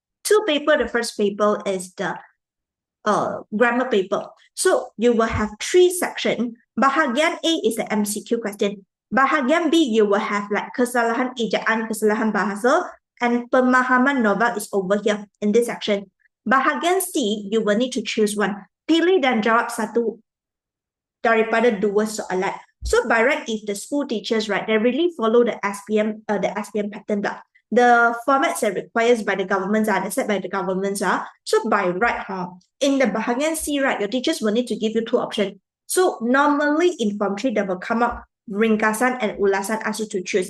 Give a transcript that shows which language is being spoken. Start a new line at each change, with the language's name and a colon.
English: 2 paper, the first paper is the grammar paper. So you will have 3 sections. Bahagian A is the MCQ question. Bahagian B, you will have like kesalahan ejaan, kesalahan bahasa, and pemahaman novel is over here in this section. Bahagian C, you will need to choose one.
Malay: Pilih dan jawab satu daripada 2 soalan.
English: So by right, if the school teachers, right, they really follow the SPM pattern. The formats that requires by the governments are set by the governments. So by right, in the bahagian C, right, your teachers will need to give you 2 options. So normally in Form 3, they will come up ringkasan and ulasan, ask you to choose.